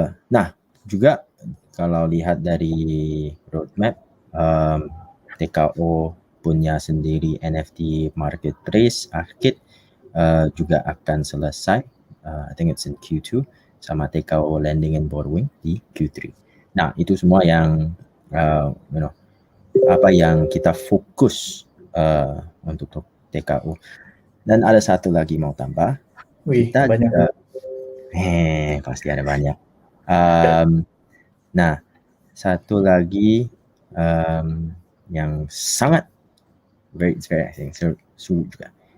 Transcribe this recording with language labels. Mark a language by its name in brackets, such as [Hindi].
[Indonesian] Nah juga kalau lihat dari roadmap, TKO punya sendiri NFT marketplace arcade juga akan selesai. [English] I think it's in Q2, sama TKO lending and borrowing di Q3. [Indonesian] Nah itu semua yang apa yang kita fokus untuk TKO. Dan ada satu lagi mau tambah. Kita banyak. juga, pasti ada banyak. Nah satu lagi yang sangat [English] very exciting [Indonesian] juga.